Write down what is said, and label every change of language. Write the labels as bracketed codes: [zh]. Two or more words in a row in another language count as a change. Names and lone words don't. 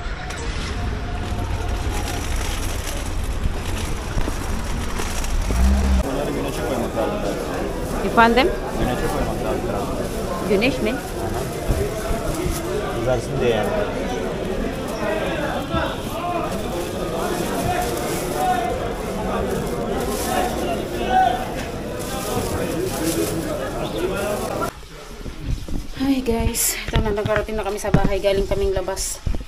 [tr] Bunları güneşe koymak lazım. Efendim? Güneşe koymak lazım. Güneş mi? Kızarsın diye yani. [en] Hi guys, [tl] ito na, nagkarating na kami sa bahay, galing kaming labas.